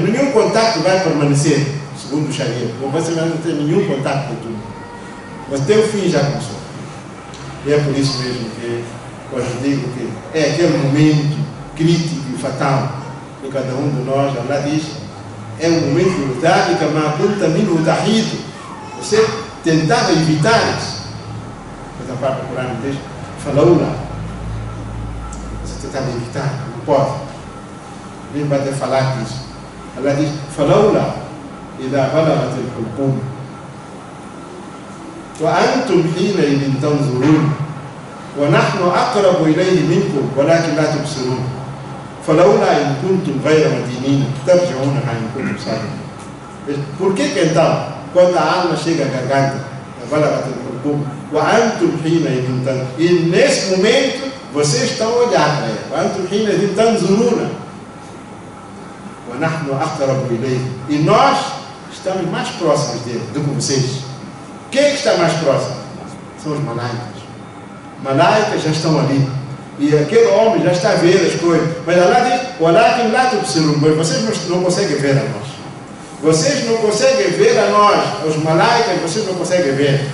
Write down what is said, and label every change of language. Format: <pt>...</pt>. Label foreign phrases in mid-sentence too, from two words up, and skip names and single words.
<pt>Nenhum contato vai permanecer, segundo o Sharia. Você não tem nenhum contato com o Dunya. Mas teu fim já começou. E é por isso mesmo que eu digo que é aquele momento crítico e fatal que cada um de nós, Allah diz, é um momento</pt> <ar>ذلك ما كنت منه تحيد.</ar> <pt>Você tentava evitar isso. Mas a parte do Corão diz, falaula. Você tentava evitar, não pode. Nem vai ter falar disso. Allah diz,</pt> <ar>فلولا إذا بلغت الحلقوم وأنتم حينئذ تنظرون ونحن أقرب إليه منكم ولكن لا تبصرون فلولا إن كنتم غير مدينين ترجعونها إن كنتم صادقين.</ar> <pt>Por que então, quando a alma chega à garganta,</pt> <ar>وأنتم حينئذ تنظرون,</ar> <pt>e nesse momento vocês estão a olhar para ele,</pt> <ar>وأنتم حينئذ تنظرون ونحن أقرب إليه,</ar> <pt>e nós estamos mais próximos dele do que vocês. Quem é que está mais próximo? São os malaicas. Malaicas já estão ali. E aquele homem já está a ver as coisas. Mas Allah diz, mas vocês não conseguem ver a nós. Vocês não conseguem ver a nós. Os malaicas vocês não conseguem ver.</pt>